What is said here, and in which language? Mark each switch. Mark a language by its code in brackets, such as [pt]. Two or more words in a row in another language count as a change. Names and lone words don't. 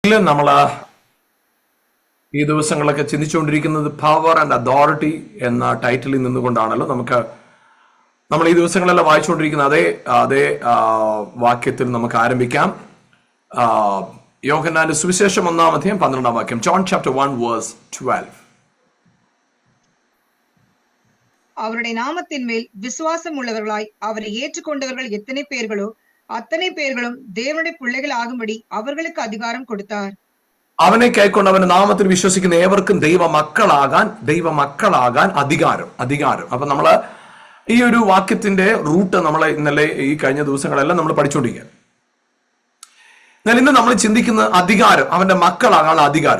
[ml] നമ്മൾ ഈ ദിവസങ്ങളൊക്കെ ചിന്തിച്ചുകൊണ്ടിരിക്കുന്നത് [en] power and authority [ml] എന്ന ടൈറ്റിലിൽ നിന്നുകൊണ്ടാണല്ലോ. നമ്മൾ ഈ ദിവസങ്ങളെല്ലാം വായിച്ചുകൊണ്ടിരിക്കുന്ന അതേ വാക്യത്തിൽ നമുക്ക് ആരംഭിക്കാം. യോഹന്നാന്റെ സുവിശേഷം 1-ാം അധ്യായം 12-ാം വാക്യം. [en] John chapter 1 verse 12. [ta] அவருடைய நாமத்தின் மேல் விசுவாசம் உள்ளவர்களாய் அவரை ஏற்றுக்கொண்டவர்கள் எத்தனை பேர்களோ அத்தனை பேர்களும் தேவனுடைய பிள்ளைகள் ஆகும்படி அவர்களுக்கு அதிகாரம் கொடுத்தார். [ml] അവനെ കൈക്കൊണ്ട് അവന്റെ നാമത്തിൽ വിശ്വസിക്കുന്ന ഏവർക്കും ദൈവമക്കളാകാൻ അധികാരം. അപ്പൊ നമ്മള് ഈ ഒരു വാക്യത്തിന്റെ റൂട്ട് നമ്മളെ ഇന്നലെ ഈ കഴിഞ്ഞ ദിവസങ്ങളെല്ലാം നമ്മൾ പഠിച്ചുകൊണ്ടിരിക്കുക. എന്നാൽ ഇന്ന് നമ്മൾ ചിന്തിക്കുന്ന അധികാരം, അവന്റെ മക്കളാകാൻ അധികാരം.